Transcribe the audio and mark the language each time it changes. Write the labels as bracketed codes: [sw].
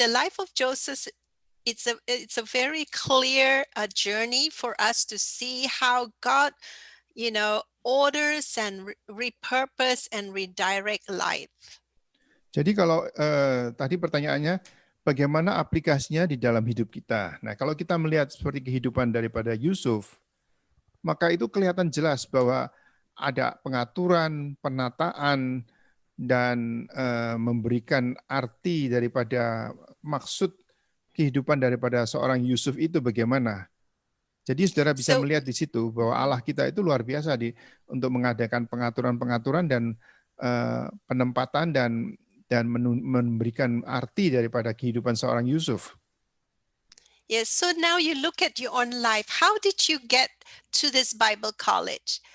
[en] The life of Joseph, it's a very clear journey for us to see how God orders and repurpose and redirect life. [id] Jadi kalau tadi pertanyaannya bagaimana aplikasinya di dalam hidup kita. Nah, kalau kita melihat seperti kehidupan daripada Yusuf, maka itu kelihatan jelas bahwa ada pengaturan, penataan, dan memberikan arti daripada maksud kehidupan daripada seorang Yusuf itu bagaimana. Jadi saudara bisa melihat di situ bahwa Allah kita itu luar biasa untuk mengadakan pengaturan-pengaturan dan penempatan dan memberikan arti daripada kehidupan seorang Yusuf. [en] Yes, so now you look at your own life. How did you get to this Bible college?